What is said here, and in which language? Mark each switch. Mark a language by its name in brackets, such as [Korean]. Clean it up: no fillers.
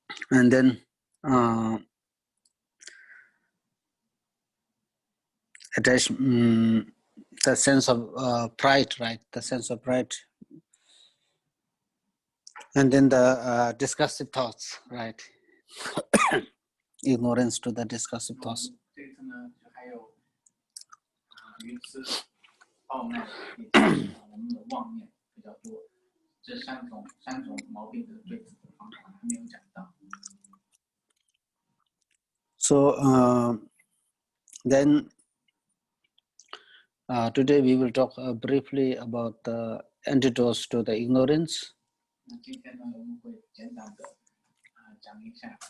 [English] And then attach the sense of pride, right? The sense of pride. And then the discursive thoughts, right? Ignorance to the discursive thoughts. [Chinese] 这次呢，就还有愚痴、傲慢以及我们的妄念比较多，这3种毛病的对治的方法还没有讲到。 [English] So then today we will talk briefly about the antidotes to the ignorance. [Chinese] 今天呢，我们会简短的讲一下。